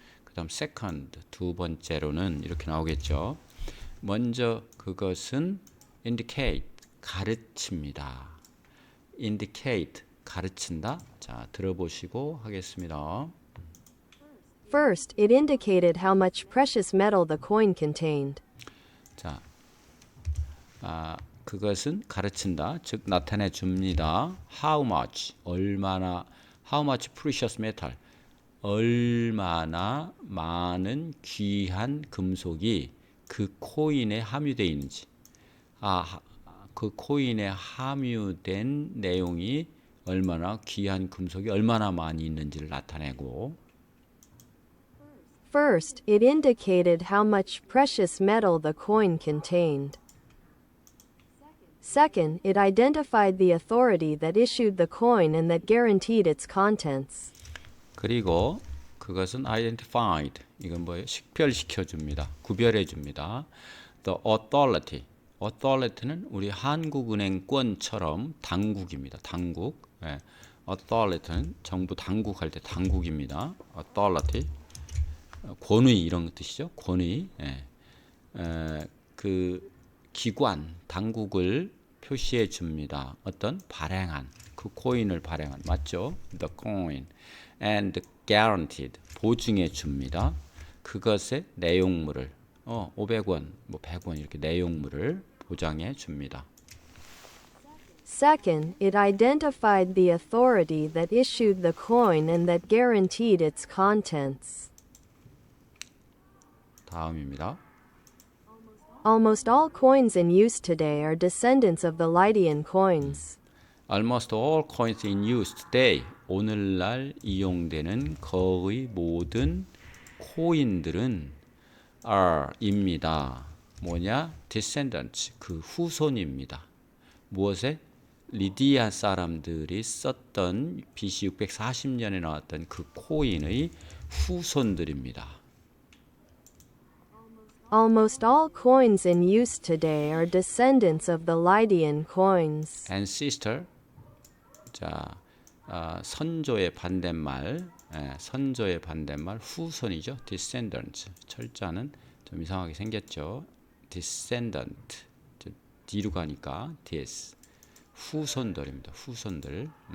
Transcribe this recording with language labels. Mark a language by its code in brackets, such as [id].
[ko] 그 다음 second, 두 번째로는 이렇게 나오겠죠. 먼저 그것은 indicate, 가르칩니다. indicate, 가르친다. 자, 들어보시고 하겠습니다. [en] First, it indicated how much precious metal the coin contained. [ko] 자, 그것은 가르친다. 즉 나타내 줍니다. [en] How much, [ko] 얼마나, [en] how much precious metal, [ko] 얼마나 많은 귀한 금속이 그 코인에 함유되어 있는지. 그 코인에 함유된 내용이 얼마나 귀한 금속이 얼마나 많이 있는지를 나타내고. [en] First, it indicated how much precious metal the coin contained. Second, it identified the authority that issued the coin and that guaranteed its contents. [ko] 그리고 그것은 identified, 이건 뭐예요? 식별시켜 줍니다. 구별해 줍니다. [en] The authority [ko] 는 우리 한국은행권처럼 당국입니다. 당국. 예. authority는 정부 당국할 때 당국입니다. authority. 권위 이런 뜻이죠. 권위. 예. 그 기관, 당국을 표시해 줍니다. 어떤 발행한, 그 코인을 발행한, 맞죠? [en] The coin. And guaranteed, [ko] 보증해 줍니다. 그것의 내용물을 500원, 뭐 100원 이렇게 내용물을 보장해 줍니다. [en] Second, it identified the authority that issued the coin and that guaranteed its contents. [ko] 다음입니다. [en] Almost all coins in use today are descendants of the Lydian coins. Almost all coins in use today. [ko] 오늘날 이용되는 거의 모든 코인들은 are입니다. 뭐냐? descendants, 그 후손입니다. 무엇에? 리디아 사람들이 썼던 BC 640년에 나왔던 그 코인의 후손들입니다. [en] Almost all coins in use today are descendants of the Lydian coins. [ko] ancestor, 자, 선조의 반대말, 선조의 반대말 후손이죠. [en] descendants. [ko] 철자는 좀 이상하게 생겼죠. descendant, 뒤로 가니까 des. 후손들입니다. 후손들.